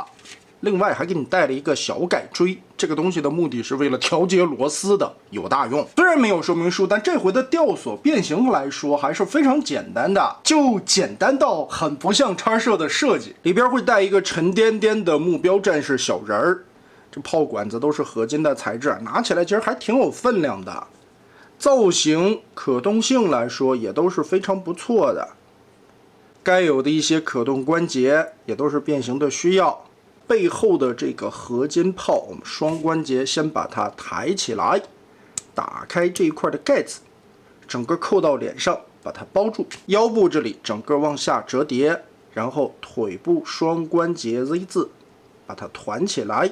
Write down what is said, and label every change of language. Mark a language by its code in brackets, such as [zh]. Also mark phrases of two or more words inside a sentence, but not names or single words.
[zh] 另外還給你帶了一個小改锥，這個東西的目的是為了調節螺絲的，有大用。雖然沒有說明書，但這回的吊索變形來說還是非常簡單的，就簡單到很不像叉社的設計。裡邊會帶一個沉甸甸的目標戰士小人兒，這炮管子都是合金的材質，拿起來其實還挺有分量的。造型可动性來說也都是非常不錯的，該有的一些可动關節也都是变形的需要。背後的這個合金炮，我們雙關節先把它抬起來，打開這一塊的蓋子，整個扣到臉上，把它包住。腰部這裡整個往下折疊，然後腿部雙關節 Z 字，把它團起來。